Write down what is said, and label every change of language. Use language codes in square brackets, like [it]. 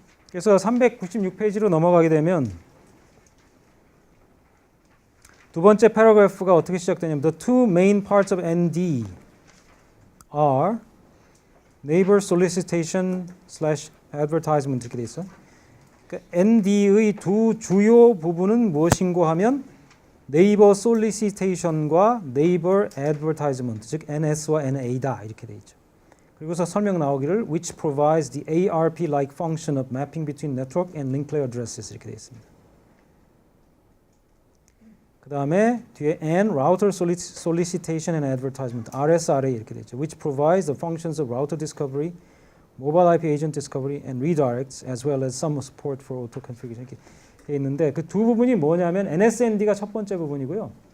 [ko] 그래서 396페이지로 넘어가게 되면 두 번째 패러그래프가 어떻게 시작되냐면 [en] The two main parts of ND are neighbor solicitation / advertisement [ko] 이렇게 돼 있어. 그러니까 ND의 두 주요 부분은 무엇인고 하면 네이버 솔리시테이션과 네이버 애드버타이즈먼트 즉 NS와 NA다 이렇게 돼 있죠. 그리고서 설명 나오기를 [en] which provides the ARP-like function of mapping between network and link layer addresses [ko] 이렇게 돼 있습니다. 그 다음에 뒤에 [en] and router solicitation and advertisement RSRA [ko] 이렇게 돼 있죠. [en] which provides the functions of router discovery, mobile IP agent discovery and redirects as well as some support for auto configuration [ko] 이렇게 돼 있는데 그 두 부분이 뭐냐면 NSND가 첫 번째 부분이고요.